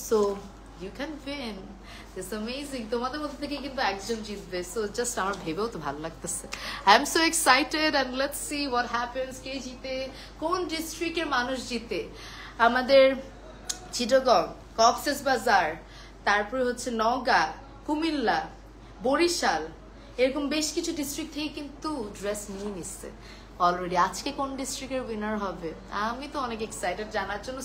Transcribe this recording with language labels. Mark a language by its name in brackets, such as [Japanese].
[Bangla] So [English] you can win this amazing, [Bangla] তোমাদের মধ্যে থেকে কিন্তু একজন জিতবে। সো জাস্ট আমার ভেবেও তো ভালো লাগতেছে। [English] I am so excited, and let's see what happens. [Bangla] কে জিতে, কোন ডিস্ট্রিক্টের মানুষ জিতে? আমাদের চিটাগং, কক্সবাজার, তারপরে হচ্ছে নওগাঁ, কুমিল্লা, বরিশাল, এরকম বেশ কিছু ডিস্ট্রিক্ট থেকে কিন্তু ড্রেস নিয়ে নিচ্ছে অলরেডি। আজকে কোন ডিস্ট্রিক্টের উইনার হবে আমি তো অনেক এক্সাইটেড জানার জন্য।